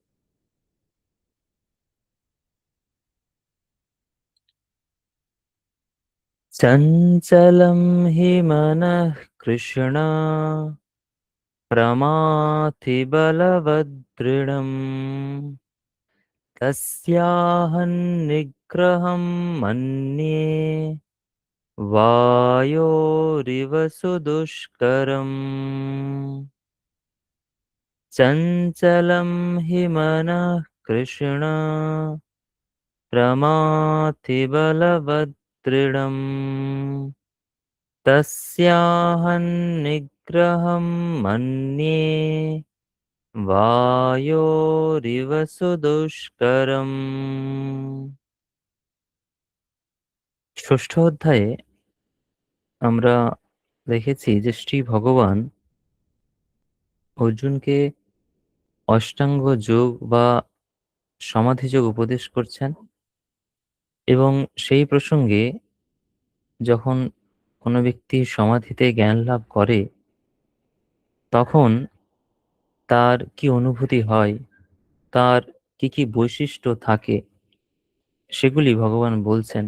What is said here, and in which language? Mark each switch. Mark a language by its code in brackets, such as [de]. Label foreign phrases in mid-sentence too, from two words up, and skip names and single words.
[sa] চঞ্চলম হি মনঃ কৃষ্ণ প্রমাথি বলবদৃঢ়ম তস্যাহং নিগ্রহম মন্যে वायोरिव सुदुष्करम् चञ्चलं हि मनः कृष्ण प्रमाथि बलवदृढम् तस्याहं निग्रहं मन्ये वायोरिव सुदुष्करम्। [bn] ষষ্ঠ অধ্যায়ে আমরা দেখেছি যে শ্রী ভগবান অর্জুনকে অষ্টাঙ্গ যোগ বা সমাধি যোগ উপদেশ করছেন এবং সেই প্রসঙ্গে যখন কোনো ব্যক্তি সমাধিতে জ্ঞান লাভ করে তখন তার কি অনুভূতি হয়, তার কি কি বৈশিষ্ট্য থাকে সেগুলি ভগবান বলছেন।